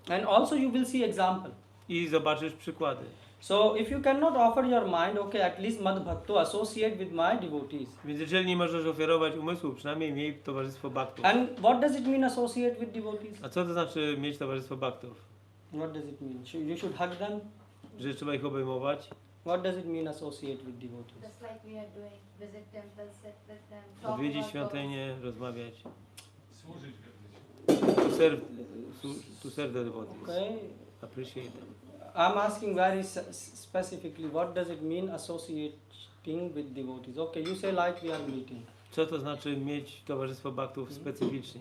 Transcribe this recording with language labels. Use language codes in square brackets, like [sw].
[en] And also you will see example. [pl] I zobaczysz przykłady. [en] So if you cannot offer your mind, okay, at least [sa] mad bhakto, [en] associate with my devotees. [pl] Więc jeżeli nie możesz ofiarować umysłu, przynajmniej miej towarzystwo baktów. [en] And what does it mean associate with devotees? [pl] A co to znaczy mieć towarzystwo baktów? [en] What does it mean? You should hug them? [pl] Że trzeba ich obejmować? [en] What does it mean associate with devotees? Just like we are doing, visit temples, sit with them, talk [pl] Odwiedzić [en] about [pl] świątynię, rozmawiać. Służyć [en] To serve the devotees. Okay. Appreciate them. I'm asking very specifically, what does it mean associating with devotees? Okay, you say like we are meeting. [pl] Co to znaczy mieć towarzystwo baktów specyficznie?